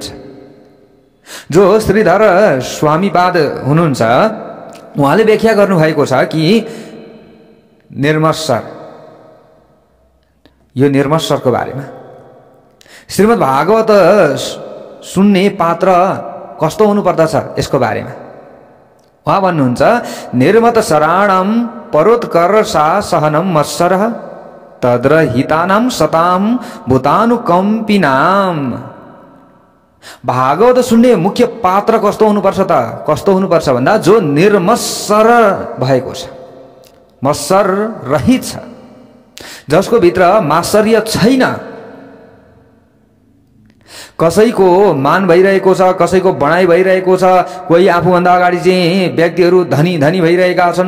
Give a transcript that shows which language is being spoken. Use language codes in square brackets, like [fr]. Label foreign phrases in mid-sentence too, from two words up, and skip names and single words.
[ne] जो श्रीधर स्वामीपाद हुनुहुन्छ, उहाँले व्याख्या गर्नुभएको छ कि निर्मत्सर, यो निर्मत्सरको बारेमा श्रीमद् भागवत सुन्ने पात्र कस्तो हुनुपर्दछ यसको बारेमा उहाँ भन्नुहुन्छ, [sa] निर्मत शराणम परोत्कर्षा सहनम मत्सरः तद्रहितानां सताम भूतानुकम्पिनाम। [ne] भागवत सुन्ने मुख्य पात्र कस्तो हुनुपर्छ त, कस्तो हुनुपर्छ भन्दा जो निर्मत्सर भएको छ, मत्सर रहित छ, जसको भित्र मात्सर्य छैन। कसैको मान भइरहेको छ, कसैको बढाइ भइरहेको छ, कोही आफूभन्दा अगाडि चाहिँ व्यक्तिहरू धनी धनी भइरहेका छन्,